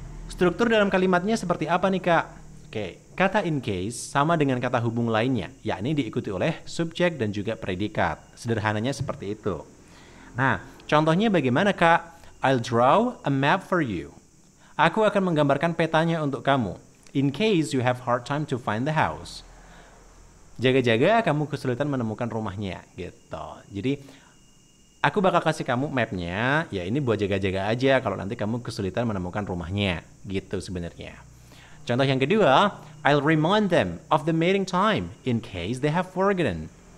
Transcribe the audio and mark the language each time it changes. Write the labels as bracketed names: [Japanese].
[Indonesian] Struktur dalam kalimatnya seperti apa nih, Kak? Oke, kata in case sama dengan kata hubung lainnya, yakni diikuti oleh subjek dan juga predikat. Sederhananya seperti itu. Nah, contohnya bagaimana, Kak? [English] I'll draw a map for you. [Indonesian] Aku akan menggambarkan petanya untuk kamu. [English] In case you have hard time to find the house. [Indonesian] Jaga-jaga kamu kesulitan menemukan rumahnya, gitu. Jadi, aku bakal kasih kamu mapnya, ya ini buat jaga-jaga aja kalau nanti kamu kesulitan menemukan rumahnya, gitu sebenarnya. Contoh yang kedua, [English] I'll remind them of the meeting time in case they have forgotten.